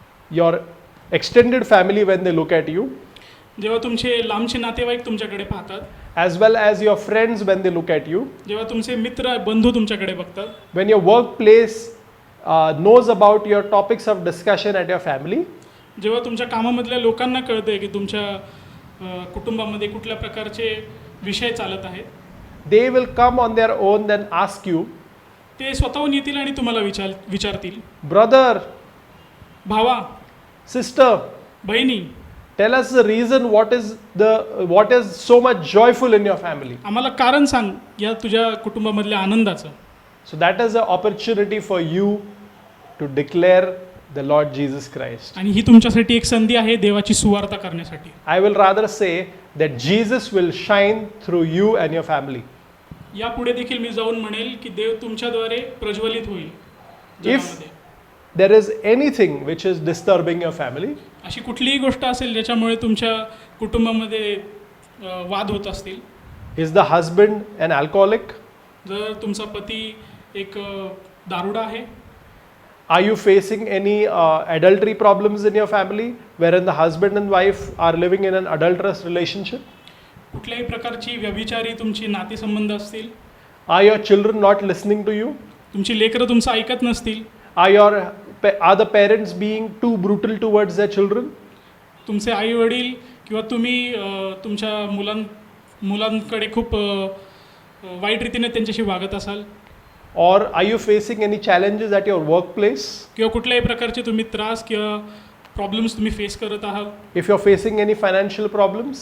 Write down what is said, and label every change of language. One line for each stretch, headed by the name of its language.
English: your extended family when they look at you,
Marathi: जेव्हा तुमचे लांबचे नातेवाईक तुमच्याकडे पाहतात,
English: as well as your friends when they look at you,
Marathi: जेव्हा तुमचे मित्र बंधू तुमच्याकडे बघतात,
English: when your workplace knows about your topics of discussion at your family,
Marathi: जेव्हा तुमच्या कामामधल्या लोकांना कळतंय की तुमच्या कुटुंबामध्ये कुठल्या प्रकारचे विषय चालत आहेत,
English: they will come on their own then ask you,
Marathi: ते स्वतःहून येतील आणि तुम्हाला विचारतील,
English: brother,
Marathi: भावा,
English: sister,
Marathi: बहिणी,
English: tell us the reason what is so much joyful in your family.
Marathi: आम्हाला कारण सांग या तुझ्या कुटुंबामधल्या आनंदाचं.
English: So that is an opportunity for you to declare the Lord Jesus Christ.
Marathi: आणि ही तुमच्यासाठी एक संधी आहे देवाची सुवार्ता करण्यासाठी.
English: I will rather say that Jesus will shine through you and your family.
Marathi: यापुढे देखील मी जाऊन म्हणेल की देव तुमच्याद्वारे प्रज्वलित होईल
English: If
Marathi: जगामध्ये.
English: there is anything which is disturbing your family,
Marathi: अशी कुठलीही गोष्ट असेल ज्याच्यामुळे तुमच्या कुटुंबामध्ये वाद होत असतील,
English: is the husband an alcoholic?
Marathi: जर तुमचा पती एक दारुडा आहे,
English: Are you facing any adultery problems in your family wherein the husband and wife are living in an adulterous relationship?
Marathi: कुठल्याही प्रकारची व्यभिचारी तुमची नातेसंबंध असतील,
English: Are your children not listening to you?
Marathi: तुमची लेकरं तुमचं ऐकत नसतील,
English: Are the parents being too brutal towards their children?
Marathi: तुमचे आई वडील किंवा तुम्ही तुमच्या मुलांकडे खूप वाईट रीतीने त्यांच्याशी वागत असाल,
English: Or are you facing any challenges at your workplace?
Marathi: किंवा कुठल्याही प्रकारचे तुम्ही त्रास किंवा प्रॉब्लेम्स तुम्ही फेस करत आहात,
English: If you're facing any financial problems?